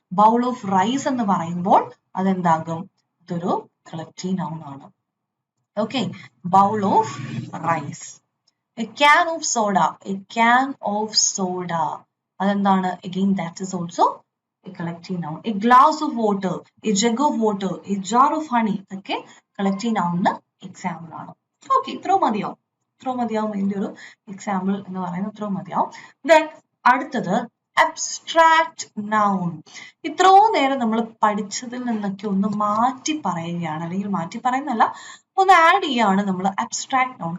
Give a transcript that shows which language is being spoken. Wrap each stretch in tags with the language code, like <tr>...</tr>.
<ml>Bowl of rice എന്ന് പറയുമ്പോൾ അതെന്താകും, ഇതൊരു കളക്റ്റീവ് നൗൺ ആണ്.</ml> <en>Okay, bowl of rice. A can of soda, a can of soda,</en> <ml>അതെന്താണ്,</ml> <en>Again that is also a collective noun. A glass of water, a jug of water, a jar of honey, ഒക്കെ collective noun example ആണ്.</en> <ml>Okay, ഇത്രയും മതിയാവും ഇതിന്റെ ഒരു example എന്ന് പറയുന്നത്, ഇത്രയും മതിയാവും.</ml> <en>Then അടുത്തത് abstract noun.</en> <ml>ഇത്രയും നേരം നമ്മൾ പഠിച്ചതിൽ നിന്നൊക്കെ ഒന്ന് മാറ്റി പറയുകയാണ്, അല്ലെങ്കിൽ മാറ്റി പറയുന്നല്ല, ഒന്ന് ആഡ് ചെയ്യാണ് നമ്മൾ അബ്സ്ട്രാക്ട് നൗൺ.</ml>